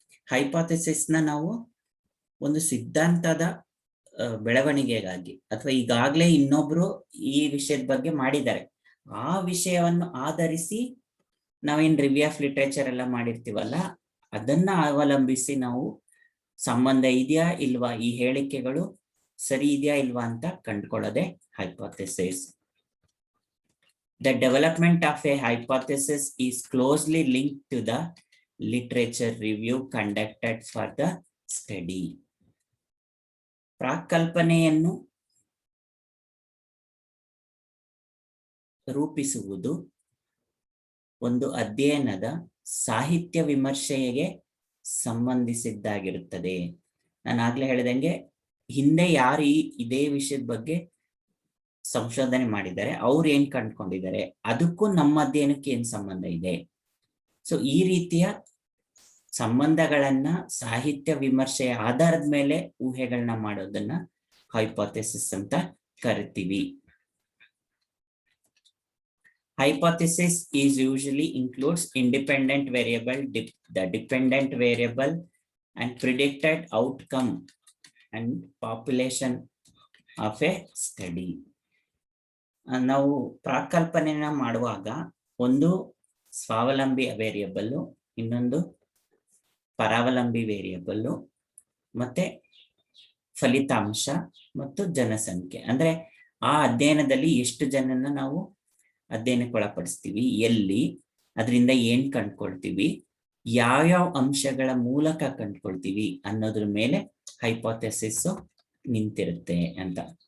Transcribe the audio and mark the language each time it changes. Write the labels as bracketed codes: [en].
[kn] ಹೈಪೋಥೆಸಿಸ್ನ ನಾವು ಒಂದು ಸಿದ್ಧಾಂತದ ಬೆಳವಣಿಗೆಗಾಗಿ ಅಥವಾ ಈಗಾಗಲೇ ಇನ್ನೊಬ್ರು ಈ ವಿಷಯದ ಬಗ್ಗೆ ಮಾಡಿದ್ದಾರೆ, ಆ ವಿಷಯವನ್ನು ಆಧರಿಸಿ ನಾವೇನ್ ರಿವ್ಯೂ ಆಫ್ ಲಿಟ್ರೇಚರ್ ಎಲ್ಲ ಮಾಡಿರ್ತೀವಲ್ಲ, ಅದನ್ನ ಅವಲಂಬಿಸಿ ನಾವು ಸಂಬಂಧ ಇದೆಯಾ ಇಲ್ವಾ, ಈ ಹೇಳಿಕೆಗಳು ಸರಿ ಇದೆಯಾ ಇಲ್ವಾ ಅಂತ ಕಂಡುಕೊಳ್ಳೋದೆ hypothesis. [en] The development of a hypothesis is closely linked to the literature review conducted for the study. [kn] ಪ್ರಾಕ್ಕಲ್ಪನೆಯನ್ನು ರೂಪಿಸುವುದು ಒಂದು ಅಧ್ಯಯನದ ಸಾಹಿತ್ಯ ವಿಮರ್ಶೆಗೆ ಸಂಬಂಧಿಸಿದ್ದಾಗಿರುತ್ತದೆ. ನಾನು ಆಗ್ಲೇ ಹೇಳಿದಂಗೆ, ಹಿಂದೆ ಯಾರು ಇದೇ ವಿಷಯದ ಬಗ್ಗೆ ಸಂಶೋಧನೆ ಮಾಡಿದ್ದಾರೆ, ಅವ್ರು ಏನ್ ಕಂಡುಕೊಂಡಿದ್ದಾರೆ, ಅದಕ್ಕೂ ನಮ್ಮ ಅಧ್ಯಯನಕ್ಕೆ ಏನ್ ಸಂಬಂಧ ಇದೆ. ಸೊ ಈ ರೀತಿಯ ಸಂಬಂಧಗಳನ್ನ ಸಾಹಿತ್ಯ ವಿಮರ್ಶೆಯ ಆಧಾರದ ಮೇಲೆ ಊಹೆಗಳನ್ನ ಮಾಡೋದನ್ನ ಹೈಪೋಥೆಸಿಸ್ ಅಂತ ಕರಿತೀವಿ. [en] Hypothesis is usually includes independent variable, the dependent variable, and predicted outcome and population of a study. [kn] ನಾವು ಪ್ರಾಕ್ಕಲ್ಪನೆನ ಮಾಡುವಾಗ ಒಂದು ಸ್ವಾವಲಂಬಿ ವೇರಿಯಬಲ್, ಇನ್ನೊಂದು ಪರಾವಲಂಬಿ ವೇರಿಯಬಲ್, ಮತ್ತೆ ಫಲಿತಾಂಶ ಮತ್ತು ಜನಸಂಖ್ಯೆ. ಅಂದ್ರೆ ಆ ಅಧ್ಯಯನದಲ್ಲಿ ಎಷ್ಟು ಜನನ ನಾವು ಅಧ್ಯಯನಕ್ಕೆ ಒಳಪಡಿಸ್ತೀವಿ, ಎಲ್ಲಿ, ಅದರಿಂದ ಏನ್ ಕಂಡುಕೊಳ್ತೀವಿ, ಯಾವ್ಯಾವ ಅಂಶಗಳ ಮೂಲಕ ಕಂಡುಕೊಳ್ತೀವಿ ಅನ್ನೋದ್ರ ಮೇಲೆ ಹೈಪೋಥೆಸಿಸ್ ನಿಂತಿರುತ್ತೆ ಅಂತ.